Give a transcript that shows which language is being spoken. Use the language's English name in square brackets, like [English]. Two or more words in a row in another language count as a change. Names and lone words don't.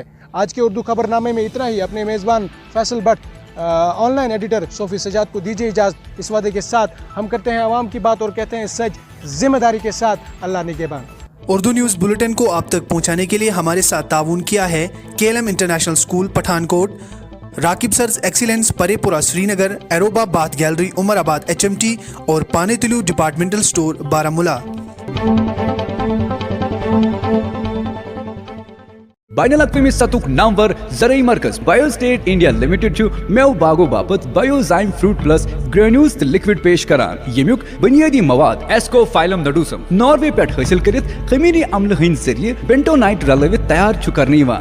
[Urdu] آج کے اردو خبر نامے میں اتنا ہی. اپنے میزبان فیصل بٹ [English] online editor [Urdu] صوفی سجاد کو دیجیے اجازت اس وعدے کے ساتھ ہم کرتے ہیں عوام کی بات اور کہتے ہیں سچ ذمہ داری کے ساتھ. اللہ نگہبان. اردو نیوز بلیٹن کو آپ تک پہنچانے کے لیے ہمارے ساتھ تعاون کیا ہے KLM انٹرنیشنل اسکول پٹھان کوٹ, راکب سرز ایکسیلنس پرے پورہ سری نگر, ایروبا بات گیلری عمر آباد HMT اور پانے تلو ڈپارٹمنٹل سٹور بارہمولہ. [Kashmiri] بین الاقوامی سطح نامور زرعی مرکز بایو سٹیٹ انڈیا لمیٹڈ چھُ میو باغو باپت بایوزائم فروٹ پلس گرینیولز تہٕ لکوڈ پیش کران ییٚمیُک بنیٲدی مواد ایسکوفائلم نڈوسم ناروے پٮ۪ٹھ حٲصِل کٔرِتھ خمیری عملہٕ ہٕنٛدۍ ذٔریعہٕ بینٹونائٹ رلٲوِتھ تیار چھُ کرنہٕ یِوان.